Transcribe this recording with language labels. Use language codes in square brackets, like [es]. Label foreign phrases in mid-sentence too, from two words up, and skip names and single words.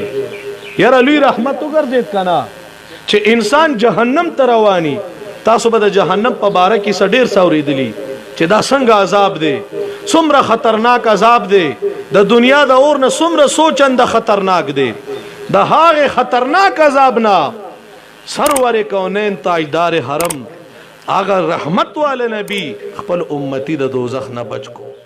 [ps] یاره لوی رحمت وګرځېد کنه چې انسان جهنم ته رواني. تاسو به د جهنم په باره کې څه ډېر څه اورېدلي چې دا څنګه عذاب دی، څومره خطرناک عذاب دی، د دنیا د اور نه څومره څو چنده خطرناک دی. د هغې خطرناک عذاب نه سرور کونین تاجدار حرم اگر [ur] رحمت والے نبی [ps] خپل امتی د دوزخ نه بچ کو.